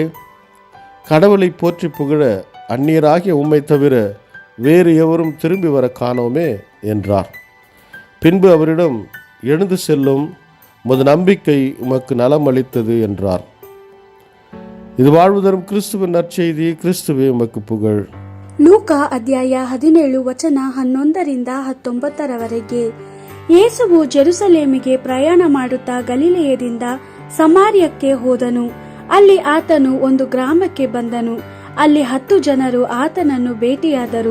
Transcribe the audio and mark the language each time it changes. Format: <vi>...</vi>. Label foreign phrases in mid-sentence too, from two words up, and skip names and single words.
<ta>கடவுளை போற்றி புகழ அந்நியராகிய உம்மை தவிர வேறு எவரும் திரும்பி வர காணோமே என்றார். பின்பு அவரிடம், எழுந்து செல்லும், உமது நம்பிக்கை உமக்கு நலம் அளித்தது என்றார். இது வாழ்வு தரும் கிறிஸ்துவின் நற்செய்தி. கிறிஸ்துவே உமக்கு புகழ்.</ta> <kn>ಲೂಕ ಅಧ್ಯಾಯ 17 ವಚನ 11-19 ಯೇಸುವು ಜೆರುಸಲೇಮಿಗೆ ಪ್ರಯಾಣ ಮಾಡುತ್ತಾ ಗಲಿಲೆಯದಿಂದ ಸಮಾರ್ಯಕ್ಕೆ ಹೋದನು. ಅಲ್ಲಿ ಆತನು ಒಂದು ಗ್ರಾಮಕ್ಕೆ ಬಂದನು. ಅಲ್ಲಿ 10 ಜನರು ಆತನನ್ನು ಭೇಟಿಯಾದರು.</kn>